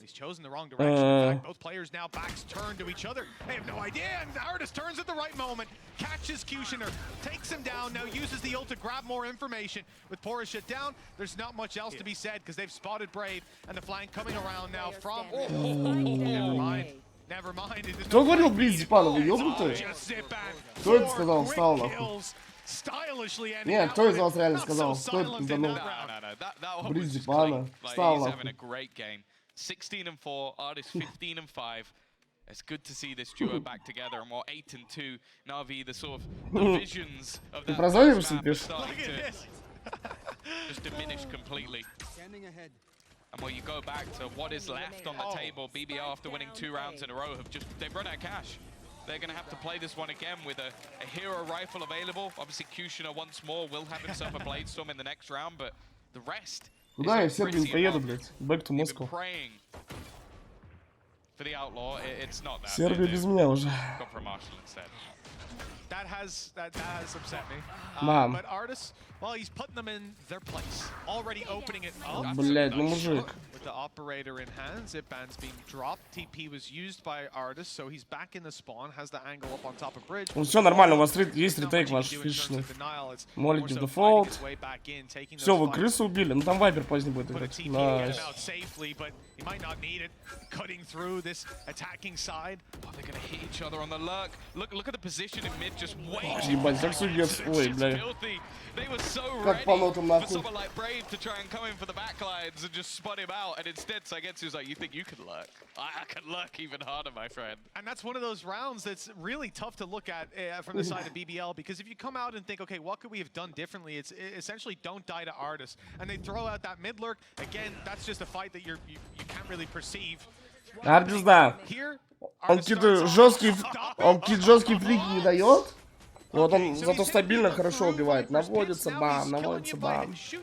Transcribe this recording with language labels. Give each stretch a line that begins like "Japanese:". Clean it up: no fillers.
English: He's chosen the wrong direction. In fact, both players now backs turned to each other. They have no idea, and Artis turns at the right moment, catches Kushner, takes him down, now uses the ult to grab more information. With Porus shut down, there's not much else to be said because they've spotted Brave, and the flank coming around now from... Never mind. Never mind.
Russian: Кто говорил Близ Зипана, вы ёбнутые? Кто это сказал? Встал нахуй. Нет, кто из вас реально сказал? Кто это пизданул? Близ Зипана. Встал нахуй.
English: 16-4, Artis 15-5. It's good to see this duo back together, and while 8-2, Na'Vi, the sort of the visions of that map are starting to just diminish completely. And when you go back to what is left on the table, BBL after winning 2 rounds in a row they've run out of cash. They're going to have to play this one again with a hero rifle available. Obviously, Kushner once more will have himself a Blade Storm in the next round, but the rest
Russian: Куда я в Сербию не поеду, блядь?
English: Back to Moscow. praying for the Outlaw, it's not that.
Russian: Сербия без меня уже.
English: Gone for a Marshall instead. That has upset me.
Russian: Мам.
English: But Artis, well, he's putting them in their place. Already opening it up.
Russian: Блять, ну мужик.
English: With the operator in hand, Zipban's being dropped. TP was used by Artis, so he's back in the spawn. Has the angle up on top of bridge.
Russian: Ну все нормально, у вас есть ретейк ваш фишечный. Молите в дефолт. Все, вы крысу убили. Ну там вайпер поздний будет играть. Найс.
English: He might not need it. Cutting through this attacking side. Oh, they're gonna hit each other on the lurk. Look at the position in mid, just waiting.
Russian: Ебать, как судец. Ой, бля.
English: They were so
Russian: Как
English: ready
Russian: по нотам
English: for
Russian: нахуй.
English: someone like Brave to try and come in for the backlines and just spot him out, and instead Saigetsu's like, you think you can lurk? I can lurk even harder, my friend. And that's one of those rounds that's really tough to look at from the side of BBL, because if you come out and think, okay, what could we have done differently? It's essentially don't die to Artis, and they throw out that mid lurk. Again, that's just a fight that you can't really perceive.
Russian: Ардис, да. Он какие-то жесткие флики не дает. Вот он зато стабильно хорошо убивает. Наводится бам, наводится бам.